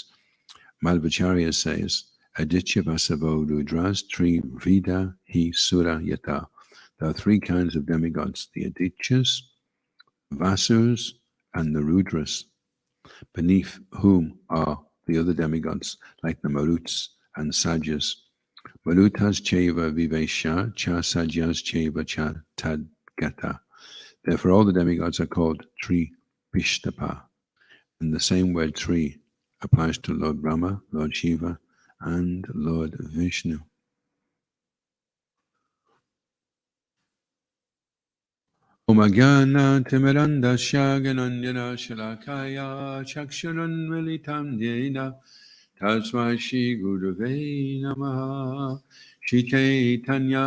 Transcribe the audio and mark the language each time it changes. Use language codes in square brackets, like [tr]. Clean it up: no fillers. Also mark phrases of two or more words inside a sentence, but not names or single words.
[en] Madhvacharya says, [sa] आदित्या वसवो रुद्रास् त्रि विधा हि सुरा यत. [en] There are three kinds of demigods, the Adityas, Vasus, and the Rudras, beneath whom are the other demigods, like the Maruts and Sajas. [sa] मरुतश् चैव विवेश च साजस् चैव च तद्गता. [en] Therefore all the demigods are called [sa] त्रि पिष्टप, [en] and the same word Tri applies to Lord Brahma, Lord Shiva, and Lord Vishnu. [sa] ॐ अज्ञान तिमिरान्धस्य ज्ञानाञ्जन शलाकया चक्षुर् उन्मीलितं येन तस्मै श्री गुरवे नमः श्री चैतन्य